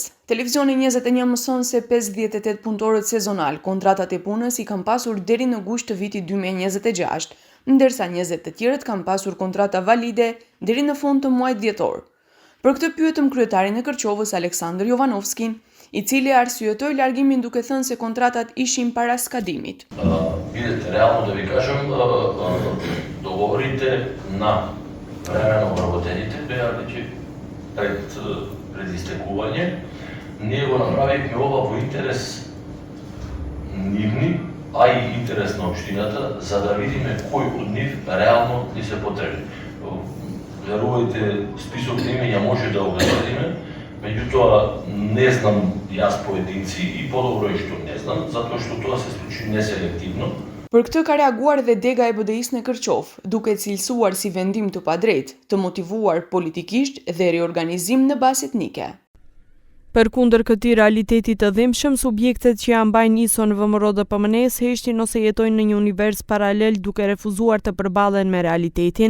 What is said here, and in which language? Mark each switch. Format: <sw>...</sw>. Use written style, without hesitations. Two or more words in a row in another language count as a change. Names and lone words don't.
<sq>Televizioni 21 mëson se 58 punëtorët sezonal kontratat e punës i kanë pasur deri në gusht të vitit 2026, ndërsa 20 të tjerët kanë pasur kontrata valide deri në fund të muajit dhjetor. Për këtë pyetëm kryetarin e Kërqovës Aleksandr Jovanovski, i cili arsyetoi largimin duke thënë se kontratat ishin para skadimit.</sq> <mk>Видите, реално да ви кажем, договорите на временно обработените беа веќе пред истекување. Ние го направивме ова во интерес нивни, а и интерес на општината, за да видиме кој од нив реално ни се потребни. Верувајте, список на имења може да го гледаме, меѓутоа не знам јас поединци и подобро е што не знам, затоа што тоа се случи неселективно.</mk> <sq>Për këtë ka reaguar dhe dega e BDI-s në Kërqovë, duke cilësuar si vendim të padrejtë, të motivuar politikisht dhe riorganizim në bazë etnike. Përkundër këtij realiteti të dhimbshëm, subjektet që janë mbajnë ISO në VMRO dhe PMNS heshtin ose jetojnë në një univers paralel duke refuzuar të përballen me realitetin.</sq>